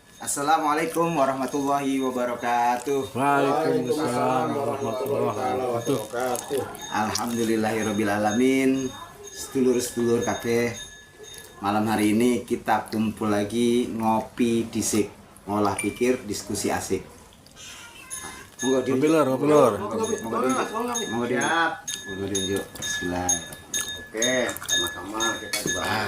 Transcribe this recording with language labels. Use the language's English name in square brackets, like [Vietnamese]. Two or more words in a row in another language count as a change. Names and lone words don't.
[Arabic] السلام عليكم ورحمة الله وبركاته. وعليكم السلام ورحمة الله وبركاته. الحمد لله رب العالمين. [Javanese] Sedulur-sedulur kabeh, [Indonesian] malam hari ini kita kumpul lagi [Javanese] ngopi disik, ngolah pikir, [Indonesian] diskusi asik. [Javanese] Monggo diunjuk. Bismillah. [Indonesian] Oke, sama-sama kita juga.